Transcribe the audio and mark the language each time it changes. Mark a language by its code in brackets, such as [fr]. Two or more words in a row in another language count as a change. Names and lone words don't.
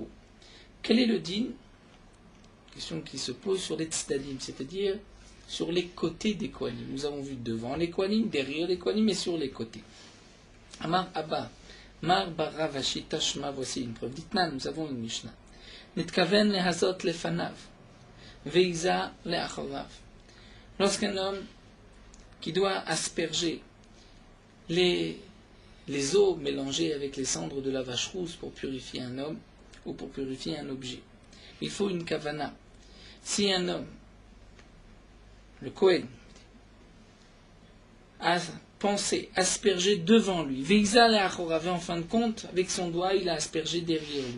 [fr] Quel est le din? Question qui se pose sur les tzdadim, c'est-à-dire sur les côtés des Kohanim. Nous avons vu devant les Kohanim, derrière les Kohanim et sur les côtés. [arc] Amar Abba, Mar Baravashi Tashma, [fr] voici une preuve. Dites-nous, nous avons une Mishnah. [he] Nitkaven lehazot lefanav, veiza leachorav. [fr] Lorsqu'un homme qui doit asperger les eaux mélangées avec les cendres de la vache rousse pour purifier un homme ou pour purifier un objet, il faut une kavana. Si un homme, le Kohen, a pensé asperger devant lui, [he] Veiza le'achorav, [fr] en fin de compte, avec son doigt, il a aspergé derrière lui.